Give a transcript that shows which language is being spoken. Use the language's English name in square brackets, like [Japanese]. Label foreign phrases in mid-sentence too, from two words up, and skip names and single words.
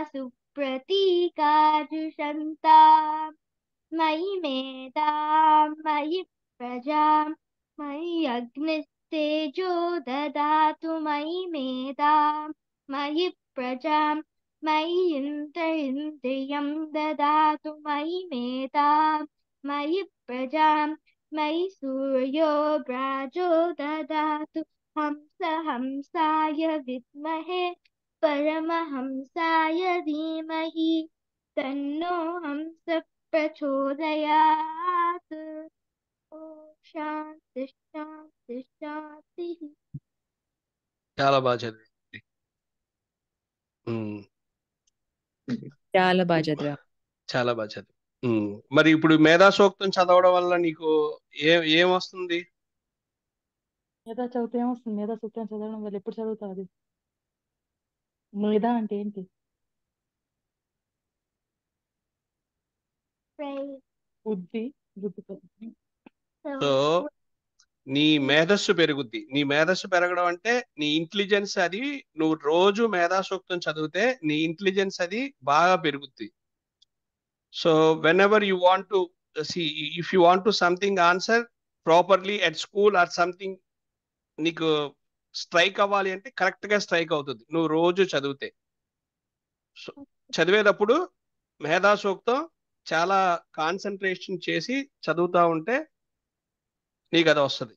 [Sanskrit] सुप्रतीकाजुषन्ता मयि मेधां मयि प्रजां मयि अग्निस्तेजो ददातु मयि मेधां मयि प्रजां मयि इन्द्रियं ददातु मयि मेधां मयि प्रजां मयि सूर्यो व्राजो ददातु हंसाय विद्महे परमहंसाय धीमहि तन्नो हंस प्रचोदयात् ॐ शान्ति शान्ति शान्तिः [Telugu] చాలా బాగా చదివింది. చాలా బాగా చదివా. చాలా బాగా చదివి. మరి ఇప్పుడు మేధా సూక్తం చదవడం వల్ల నీకు ఏం వస్తుంది? మేధా చదివితే ఏమొస్తుంది? మేధా సూక్తం చదవడం వల్ల ఎప్పుడు చదువుతావు అది? మేధా అంటే ఏంటి? బుద్ధి సో నీ మేధస్సు పెరుగుద్ది. నీ మేధస్సు పెరగడం అంటే నీ ఇంటెలిజెన్స్ అది నువ్వు రోజు మేధా సూక్తం చదివితే నీ ఇంటెలిజెన్స్ అది బాగా పెరుగుద్ది. [English] so whenever you want to see if you want to something answer properly at school or something [Telugu] నీకు స్ట్రైక్ అవ్వాలి అంటే కరెక్ట్ గా స్ట్రైక్ అవుతుంది నువ్వు రోజు చదివితే. సో చదివేటప్పుడు మేధా సూక్తం చాలా కాన్సన్ట్రేషన్ చేసి చదువుతా ఉంటే నీకు అది వస్తుంది.